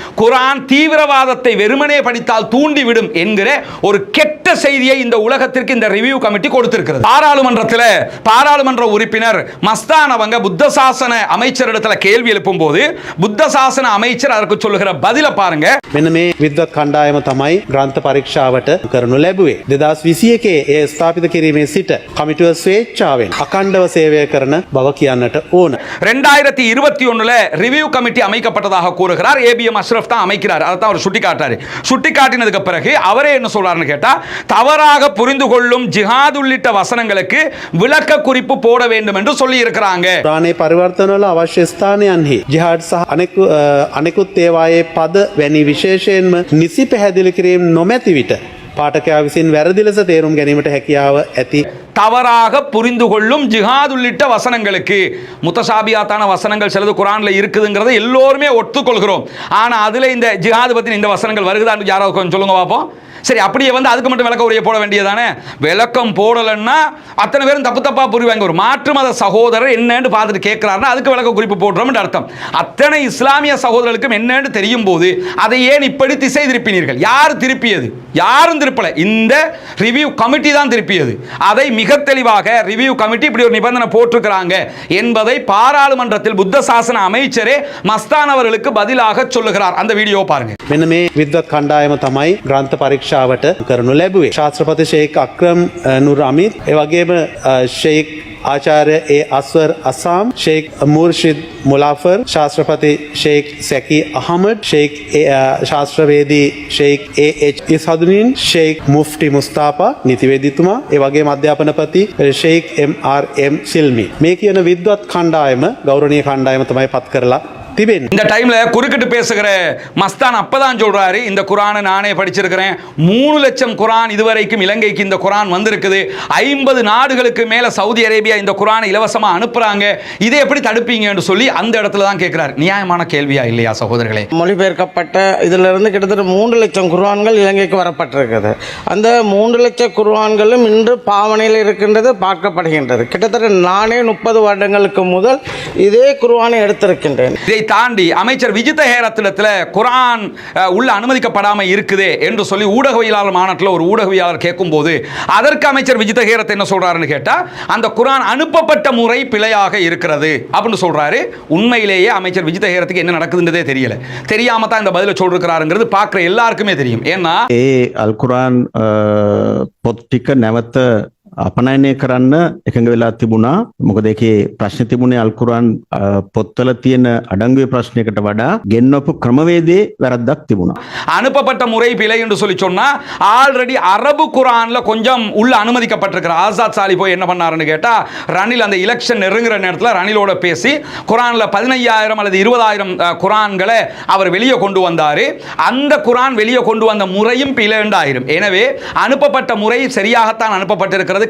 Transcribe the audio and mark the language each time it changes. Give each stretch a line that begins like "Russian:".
Tamil: குர்ஆன் தீவிரவாதத்தை வெறுமனே படித்தால் தூண்டிவிடும் என்கிற ஒரு கெட்ட செய்தியை இந்த உலகத்திற்கு இந்த ரிவ்யூ கமிட்டி கொடுத்திருக்கிறது. பாராளுமன்றத்தில் பாராளுமன்ற உறுப்பினர் மஸ்தான் அவங்க புத்த சாசன அமைச்சரிடத்துல கேள்வி எழுப்பும் போது புத்த சாசன அமைச்சர் அதற்கு சொல்லுகிற பதில பாருங்க.
Sinhala: මෙන්න මේ විද්වත් කණ්ඩායම තමයි ග්‍රන්ථ පරීක්ෂාවට කරනු ලැබුවේ. 2021 ඒ ස්ථාපිත කිරීමේ සිට කමිටුව ස්වේච්ඡාවෙන් අඛණ්ඩව සේවය කරන බව කියන්නට ඕන.
Tamil: 2021 ரிவ்யூ கமிட்டி அமைக்கப்பட்டதாக கூறுகிறார். ஏபிஎம் அஷ்ரஃப் தான் அமைக்கிறார். அதை தான் அவர் சுட்டிக்காட்டாரு. சுட்டிக்காட்டினதுக்கு பிறகு அவரே என்ன சொல்றாருன்னு கேட்டா, தவறாக புரிந்து கொள்ளும் ஜிஹாத் உள்ளிட்ட வசனங்களுக்கு விளக்க குறிப்பு போட வேண்டும் என்று சொல்லி இருக்கிறாங்க.
Sinhala: පුරාණයේ පරිවර්තනවල අවශ්‍ය ස්ථානයන්හි ජිහාඩ් සහ අනෙකුත් ඒවායේ පද වැනි විශේෂයෙන්ම නිසි පැහැදිලි කිරීම නොමැති විට පාඨකයා විසින් වැරදි ලෙස තේරුම් ගැනීමට හැකියාව ඇති.
Tamil: தவறாக புரிந்து கொள்ளும் ஜிஹாத் உள்ளிட்ட வசனங்களுக்கு முத்தசாபியாத்தான வசனங்கள் சிலது குர்ஆன்ல இருக்குதுங்கிறத எல்லோருமே ஒத்துக்கொள்கிறோம். ஆனா அதுல இந்த ஜிஹாத் பத்தி இந்த வசனங்கள் வருகுதான்னு யாராவது கொஞ்சம் சொல்லுங்க பாப்போம். சரி, அப்படியே வந்து அதுக்கு மட்டும் விளக்க உரையை போட வேண்டியதானே? விளக்கம் போடலைன்னா அத்தனை பேரும் தப்பு தப்பா புரிவாங்க. ஒரு மாற்று மத சகோதரர் என்னன்னு பார்த்துட்டு கேட்கிறாருன்னா அதுக்கு விளக்க குறிப்பு போடுறோம் அர்த்தம். அத்தனை இஸ்லாமிய சகோதரர்களுக்கும் என்னன்னு தெரியும் போது அதை ஏன் இப்படி திசை திருப்பினீர்கள்? யார் திருப்பியது? யாரும் திருப்பல. இந்த ரிவ்யூ கமிட்டி தான் திருப்பியது. அதை மிக தெளிவாக ரிவ்யூ கமிட்டி இப்படி ஒரு நிபந்தனை போட்டிருக்கிறாங்க என்பதை பாராளுமன்றத்தில் புத்த சாசன அமைச்சரே மஸ்தான் அவர்களுக்கு பதிலாக சொல்லுகிறார். அந்த வீடியோ பாருங்க.
Sinhala: මෙන්න මේ විද්වත් කණ්ඩායම තමයි ග්‍රන්ථ පරීක්ෂාවට කරනු ලැබුවේ. ශාස්ත්‍රපති ෂේක් අක්‍රම් නුර් අමිත්, ඒ වගේම ෂේක් ආචාර්ය ඒ Aswer Azzam, shake මුර්ෂිද් මුලාෆර්, ශාස්ත්‍රපති shake සැකි Ahmed, shake ශාස්ත්‍රවේදී shake ඒ.එච්. ඉස්හදුනින්, shake මුෆ්ටි මුස්තාපා නීතිවේදීතුමා, ඒ වගේම අධ්‍යාපනපති ෂේක් එම්.ආර්.එම්. සිල්මි. මේ කියන විද්වත් කණ්ඩායම ගෞරවනීය කණ්ඩායම තමයි පත් කරලා திபென்.
Tamil: இந்த டைம்ல குறுக்கிட்டு பேசுகிற மஸ்தான் அப்பதான் சொல்றாரு, இந்த குரானை நானே படிச்சிருக்கிறேன், 3 லட்சம் குரான் இதுவரைக்கும் இலங்கைக்கு இந்த குரான் வந்திருக்குது, 50 நாடுகளுக்கு மேல சவுதி அரேபியா இந்த குரானை இலவசமா அனுப்புறாங்க, இதை எப்படி தடுப்பீங்கன்னு சொல்லி அந்த இடத்துல தான் கேட்கிறார். நியாயமான கேள்வியா இல்லையா சகோதரர்களே? மொழிபெயர்க்கப்பட்ட இதுல இருந்து கிட்டத்தட்ட 3 லட்சம் குர்ஆன்கள் இலங்கைக்கு வரப்பட்டிருக்கிறது. அந்த 3 லட்சம் குர்ஆன்களும் இன்று பாவனையில் இருக்கின்றது, பார்க்கப்படுகின்றது. கிட்டத்தட்ட நானே 30 வருடங்களுக்கு முதல் இதே குர்ஆனை எடுத்திருக்கின்றேன். தாண்டி அமைச்சர் விஜித ஹேரத்திடத்தில் குரான் உள்ள அனுமதிக்கப்படாமல் இருக்குது என்று சொல்லி ஊடகவியலாளர் மாநாட்டில் ஒரு ஊடகவியலாளர் கேட்கும்போது அதற்கு அமைச்சர் விஜித ஹேரத் என்ன சொல்றாருன்னு கேட்டா, அந்த குரான் அனுப்பப்பட்ட முறை பிழையாக இருக்கிறது அப்படின்னு சொல்றாரு. உண்மையிலேயே அமைச்சர் விஜித ஹேரத்துக்கு என்ன நடக்குதுன்றதே தெரியல, தெரியாம தான் இந்த பதில சொல்றாருங்கிறது பார்க்குற எல்லாருக்குமே தெரியும். ஏன்னா
Sinhala: අල් කුරාන් පොත් ටික නැවත අපනයනය කරන්න එකඟ වෙලා තිබුණා. මොකද ඒකේ ප්‍රශ්න තිබුණේ අල් කුරාන් පොත්වල තියෙන අඩංගුවේ ප්‍රශ්නයකට වඩා ගෙන්වපු ක්‍රමවේදයේ වැරද්දක් තිබුණා.
Tamil: அனுப்பப்பட்ட முறை பிழை என்று சொல்லி சொன்னா, ஆல்ரெடி அரபு குரான்ல கொஞ்சம் உள்ள அனுமதிக்கப்பட்டிருக்கிற ஆசாத் சாலி போய் என்ன பண்ணாருன்னு கேட்டா, ரணில் அந்த எலெக்ஷன் நெருங்குற நேரத்தில் ரணிலோட பேசி குரான்ல 15,000 அல்லது 20,000 குரான்களை அவர் வெளியே கொண்டு வந்தாரு. அந்த குரான் வெளியே கொண்டு வந்த முறையும் பிழைண்டாயிரும். எனவே அனுப்பப்பட்ட முறை சரியாகத்தான் அனுப்பப்பட்டிருக்கிறது.